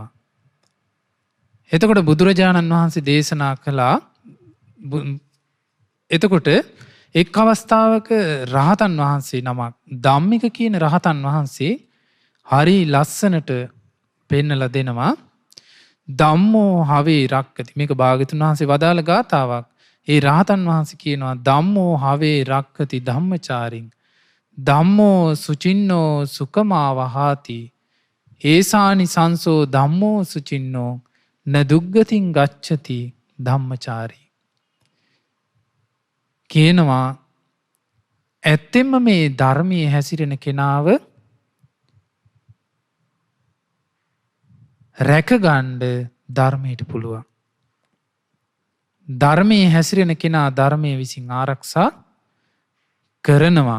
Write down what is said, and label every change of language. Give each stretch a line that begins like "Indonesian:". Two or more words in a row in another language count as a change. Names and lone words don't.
Sinhala: එතකොට බුදුරජාණන් වහන්සේ දේශනා කළා එතකොට එක් අවස්ථාවක රහතන් වහන්සේ නමක් ධම්මික කියන රහතන් වහන්සේ හරි ලස්සනට පෙන්නලා දෙනවා.
Pali: ධම්මෝ හවේ රක්කති.
Sinhala: මේක භාග්‍යවතුන් වහන්සේ වදාළ ගාථාවක්. ඒ රහතන් වහන්සේ කියනවා
Pali: ධම්මෝ හවේ රක්කති ධම්මචාරින්. ධම්මෝ සුචින්නෝ සුකමා වහාති. ඒසානි සංසෝ ධම්මෝ සුචින්නෝ න දුග්ගතින් ගච්ඡති ධම්මචාරී.
Sinhala: කියනවා ඇත්තෙන්ම මේ ධර්මයේ හැසිරෙන කෙනාව රැකගන්න ධර්මයට පුළුවන්. ධර්මයේ හැසිරෙන කෙනා ධර්මයේ විසින් ආරක්ෂා කරනවා.